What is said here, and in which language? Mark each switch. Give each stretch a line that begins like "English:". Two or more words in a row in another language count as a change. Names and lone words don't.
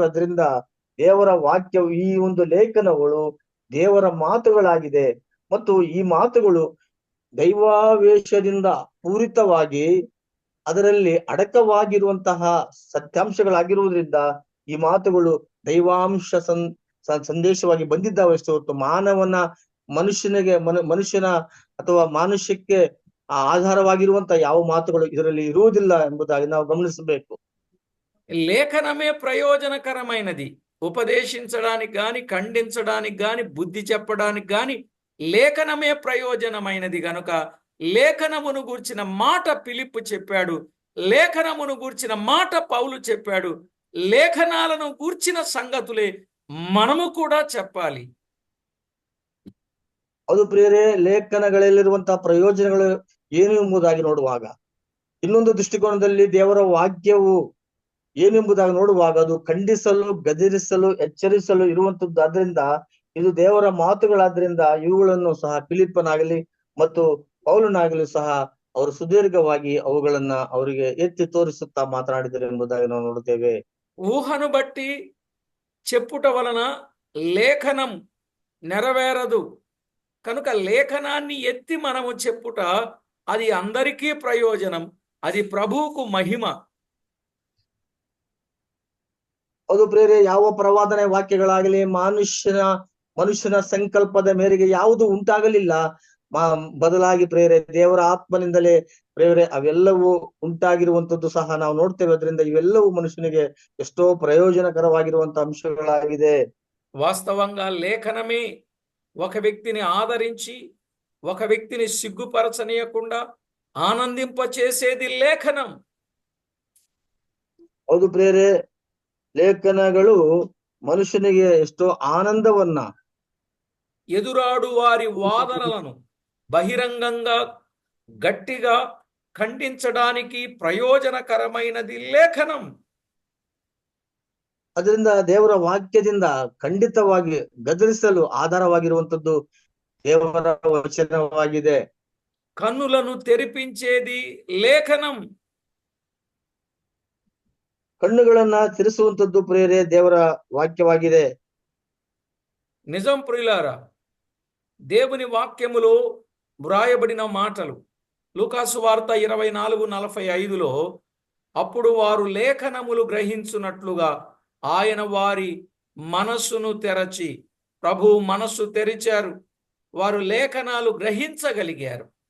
Kannada: ಅದರಿಂದ ದೇವರ ವಾಕ್ಯವು, ಈ ಒಂದು ಲೇಖನಗಳು ದೇವರ ಮಾತುಗಳಾಗಿದೆ ಮತ್ತು ಈ ಮಾತುಗಳು ದೈವಾವೇಶದಿಂದ ಪೂರಿತವಾಗಿ ಅದರಲ್ಲಿ ಅಡಕವಾಗಿರುವಂತಹ ಸತ್ಯಾಂಶಗಳಾಗಿರುವುದರಿಂದ ಈ ಮಾತುಗಳು ದೈವಾಂಶ ಸಂದೇಶವಾಗಿ ಬಂದಿದ್ದಾವಷ್ಟೇ ಹೊರತು ಮನುಷ್ಯನ ಅಥವಾ ಮಾನುಷ್ಯಕ್ಕೆ ಆಧಾರವಾಗಿರುವಂತಹ ಯಾವ ಮಾತುಗಳು ಇದರಲ್ಲಿ ಇರುವುದಿಲ್ಲ ಎಂಬುದಾಗಿ ನಾವು ಗಮನಿಸಬೇಕು.
Telugu: లేఖనమే ప్రయోజనకరమైనది. ఉపదేశించడానికి గాని, ఖండించడానికి గాని, బుద్ధి చెప్పడానికి గాని లేఖనమే ప్రయోజనమైనది గనుక లేఖనమును గూర్చిన మాట ఫిలిప్పు చెప్పాడు, లేఖనమును గూర్చిన మాట పౌలు చెప్పాడు. లేఖనాలను గూర్చిన సంగతులే మనము కూడా చెప్పాలి.
Kannada: ಅದು ಪ್ರಿಯರೇ, ಲೇಖನಗಳಲ್ಲಿರುವಂತಹ ಪ್ರಯೋಜನಗಳು ಏನು ಎಂಬುದಾಗಿ ನೋಡುವಾಗ, ಇನ್ನೊಂದು ದೃಷ್ಟಿಕೋನದಲ್ಲಿ ದೇವರ ವಾಕ್ಯವು ಏನೆಂಬುದಾಗಿ ನೋಡುವಾಗ ಅದು ಖಂಡಿಸಲು, ಗದರಿಸಲು, ಎಚ್ಚರಿಸಲು ಇರುವಂತದ್ದು. ಆದ್ರಿಂದ ಇದು ದೇವರ ಮಾತುಗಳಾದ್ರಿಂದ ಇವುಗಳನ್ನು ಸಹ ಫಿಲಿಪ್ಪನಾಗಲಿ ಮತ್ತು ಪೌಲನಾಗಲಿ ಸಹ ಅವರು ಸುದೀರ್ಘವಾಗಿ ಅವುಗಳನ್ನ ಅವರಿಗೆ ಎತ್ತಿ ತೋರಿಸುತ್ತಾ ಮಾತನಾಡಿದರು ಎಂಬುದಾಗಿ ನಾವು ನೋಡುತ್ತೇವೆ.
Telugu: ఊహను బట్టి చెప్పుట వలన లేఖనం నెరవేరదు కనుక లేఖనాన్ని ఎత్తి మనము చెప్పుట అది అందరికీ ప్రయోజనం, అది ప్రభువుకు మహిమ.
Kannada: ಅದು ಪ್ರೇರೆ, ಯಾವ ಪ್ರವಾದನೆ ವಾಕ್ಯಗಳಾಗಲಿ ಮನುಷ್ಯನ ಸಂಕಲ್ಪದ ಮೇರೆಗೆ ಯಾವುದು ಉಂಟಾಗಲಿಲ್ಲ. ಬದಲಾಗಿ ಪ್ರೇರೆ ದೇವರ ಆತ್ಮನಿಂದಲೇ ಪ್ರೇರೆ ಅವೆಲ್ಲವೂ ಉಂಟಾಗಿರುವಂತದ್ದು ಸಹ ನಾವು ನೋಡ್ತೇವೆ. ಅದರಿಂದ ಇವೆಲ್ಲವೂ ಮನುಷ್ಯನಿಗೆ ಎಷ್ಟೋ ಪ್ರಯೋಜನಕರವಾಗಿರುವಂತ ಅಂಶಗಳಾಗಿದೆ.
Telugu: వాస్తవంగా లేఖనమే ఒక వ్యక్తిని ఆదరించి, ఒక వ్యక్తిని సిగ్గుపరచనీయకుండా ఆనందింపచేసేది లేఖనం.
Kannada: ಹೌದು ಪ್ರೇರೆ, ಲೇಖನಗಳು ಮನುಷ್ಯನಿಗೆ ಎಷ್ಟೋ ಆನಂದವನ್ನ,
Telugu: ఎదురాడు వారి వాదనలను బహిరంగంగా గట్టిగా ఖండించడానికి ప్రయోజనకరమైనది లేఖనం.
Kannada: ಅದರಿಂದ ದೇವರ ವಾಕ್ಯದಿಂದ ಖಂಡಿತವಾಗಿ ಗದರಿಸಲು ಆಧಾರವಾಗಿರುವಂತದ್ದು ದೇವರ ವಚನವಾಗಿದೆ.
Telugu: కన్నులను తెరిపించేది లేఖనం.
Kannada: ಕಣ್ಣುಗಳನ್ನ ತಿರುಸುವಂತದ್ದು ಪ್ರೇರೆ ದೇವರ ವಾಕ್ಯವಾಗಿದೆ.
Telugu: నిజం ప్రియులారా, దేవుని వాక్యములో వ్రాయబడిన మాటలు లూకాసు వార్త 24:45లో అప్పుడు వారు లేఖనములు గ్రహించున్నట్లుగా ఆయన వారి మనస్సును తెరచి, ప్రభువు మనస్సు తెరిచారు, వారు లేఖనాలు గ్రహించగలిగారు.